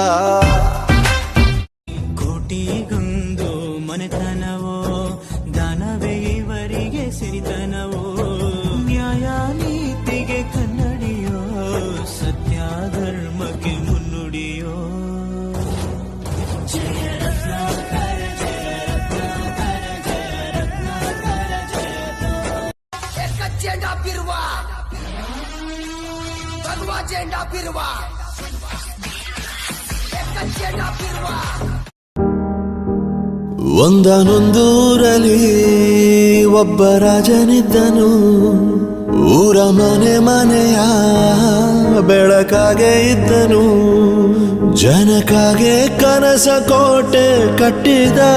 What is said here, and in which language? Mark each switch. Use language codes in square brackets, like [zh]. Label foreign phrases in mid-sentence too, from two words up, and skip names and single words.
[kn] ಕೋಟಿಗೊಂದು ಮನೆತನವೋ, ದಾನವೇ ಇವರಿಗೆ ಸಿರಿತನವೋ. ನ್ಯಾಯ ನೀತಿಗೆ ಕನ್ನಡಿಯೋ, ಸತ್ಯ ಧರ್ಮಕ್ಕೆ ಮುನ್ನುಡಿಯೋ. [mr] झेंडा फिरवा, भगवा झेंडा फिरवा, झेंडा फिरवा. [kn] ಒಂದನೊಂದೂರಲ್ಲಿ ಒಬ್ಬ ರಾಜನಿದ್ದನು. ಊರ ಮನೆ ಮನೆಯ ಬೆಳಕಾಗೆ ಇದ್ದನು. ಜನಕಾಗೆ ಕನಸ ಕೋಟೆ ಕಟ್ಟಿದ.